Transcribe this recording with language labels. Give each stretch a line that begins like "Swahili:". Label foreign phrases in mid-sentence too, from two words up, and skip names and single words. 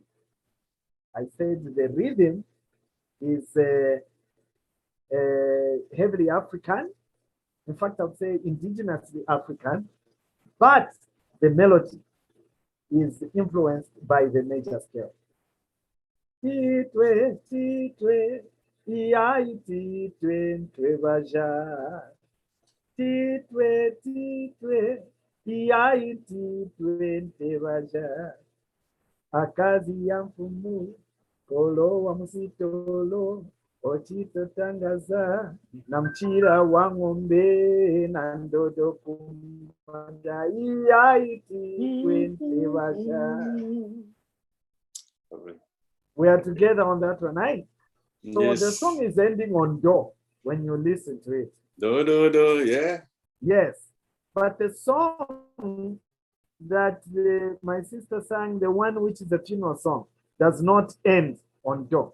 English: I said the rhythm is heavily African. In fact, I would say indigenously African, but the melody is influenced by the major scale.
Nyanja: Titwe, titwe, iyai titwe, ntwebaja. Titwe, titwe, iyai titwe, ntwebaja. Akazi ya mfumu, kolo wa musitolo, ochito tangaza, na mchira wa ng'ombe, na ndodo kumanga, iyai titwe, ntwebaja.
English: We are together on that one, right? So Yes. the song is ending on do when you listen to it. Do, yeah. Yes, but the song that my sister sang, the one which is the funeral song, does not end on do.